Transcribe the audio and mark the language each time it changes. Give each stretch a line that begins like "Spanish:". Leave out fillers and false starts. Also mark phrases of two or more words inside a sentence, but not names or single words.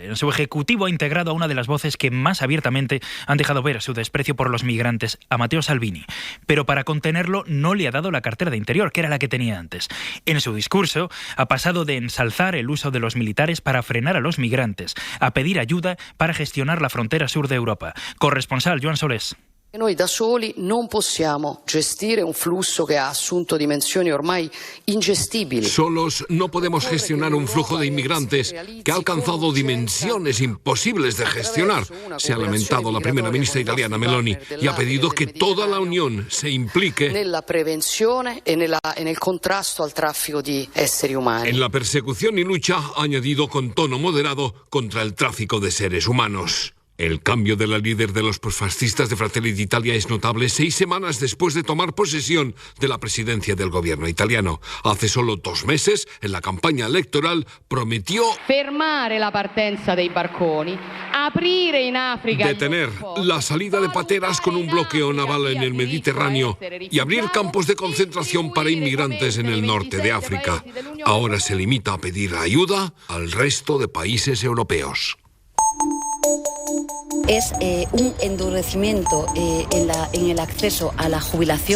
Spanish: En su ejecutivo ha integrado a una de las voces que más abiertamente han dejado ver su desprecio por los migrantes, a Matteo Salvini. Pero para contenerlo no le ha dado la cartera de Interior, que era la que tenía antes. En su discurso ha pasado de ensalzar el uso de los militares para frenar a los migrantes a pedir ayuda para gestionar la frontera sur de Europa. Corresponsal Joan Solés.
Italian: Noi da soli non possiamo gestire un flusso che ha assunto dimensioni ormai ingestibili.
Spanish: Solos no podemos gestionar un flujo de inmigrantes que ha alcanzado dimensiones imposibles de gestionar. Se ha lamentado la primera ministra italiana Meloni y ha pedido que toda la Unión se implique
Italian: nella prevenzione e nel contrasto al traffico di esseri umani.
Spanish: En la persecución y lucha, ha añadido con tono moderado, contra el tráfico de seres humanos. El cambio de la líder de los posfascistas de Fratelli d'Italia es notable 6 semanas después de tomar posesión de la presidencia del gobierno italiano. Hace solo 2 meses, en la campaña electoral, prometió
Italian: fermare la partenza dei barconi, aprire in Africa,
Spanish: detener la salida de pateras con un bloqueo naval en el Mediterráneo y abrir campos de concentración para inmigrantes en el norte de África. Ahora se limita a pedir ayuda al resto de países europeos. Es un endurecimiento en el acceso a la jubilación.